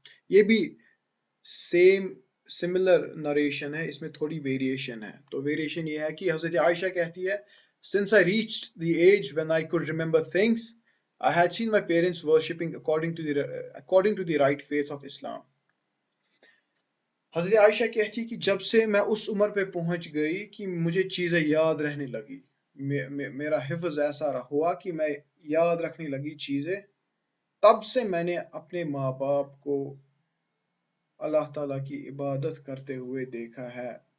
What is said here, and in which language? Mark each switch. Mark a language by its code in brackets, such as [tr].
[hi] ये भी same similar narration है, इसमें थोड़ी वेरिएशन है। तो वेरिएशन ये है कि हजरत आयशा कहती है, [en] since I reached the age when I could remember things, I had seen my parents worshipping according to the right faith of Islam. [hi] हजरत आयशा कहती है कि जब से मैं उस उम्र पे पहुंच गई कि मुझे चीजें याद रहने लगी, मेरा हिफ्ज ऐसा हुआ कि मैं याद रखने लगी चीजें, तब से मैंने अपने माँ बाप को अल्लाह ताला की इबादत करते हुए देखा है।